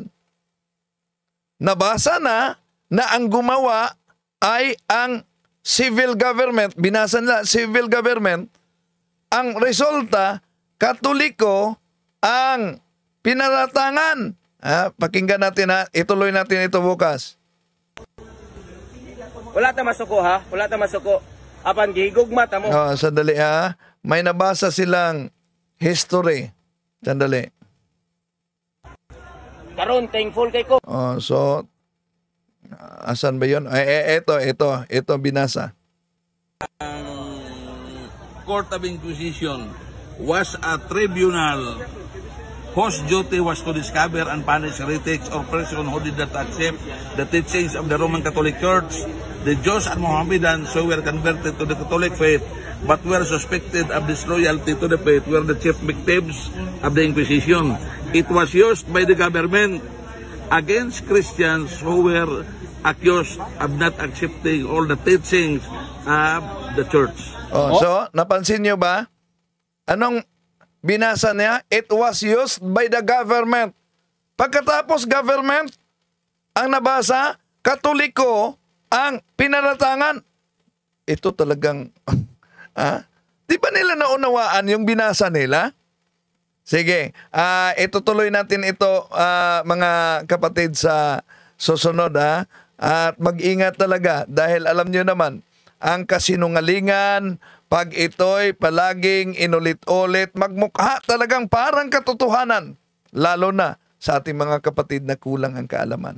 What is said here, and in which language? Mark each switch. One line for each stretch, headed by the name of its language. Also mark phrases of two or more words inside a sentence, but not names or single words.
Filipino: Nabasa na ang gumawa ay ang
English: civil government.
Filipino: Binasa nila,
English: civil government.
Filipino: Ang resulta, Katoliko ang pinaratangan. Pakinggan natin ituloy natin ito bukas.
Cebuano: Wala ta masuko ha? Wala ta masuko. Apan gihigugma ta mo.
Filipino: Sandali May nabasa silang history. Sandali.
Cebuano: Karon thankful kay ko.
Filipino: So asan ba 'yon? Ito binasa.
English: Court of Inquisition was a tribunal whose duty was to discover and punish heretics or persons who did not accept the teachings of the Roman Catholic Church. The Jews and Mohammedans who were converted to the Catholic faith but were suspected of disloyalty to the faith were the chief victims of the Inquisition. It was used by the government against Christians who were accused of not accepting all the teachings of the church. So,
Filipino: napansin nyo ba? Anong binasa niya?
English: It was used by the government.
Filipino: Pagkatapos government, ang nabasa, Katoliko ang pinaratangan. Ito talagang, di ba nila naunawaan yung binasa nila? Sige, itutuloy natin ito mga kapatid sa susunod at mag-ingat talaga dahil alam nyo naman, ang kasinungalingan, pag ito'y palaging inulit-ulit, magmukha talagang parang katotohanan, lalo na sa ating mga kapatid na kulang ang kaalaman.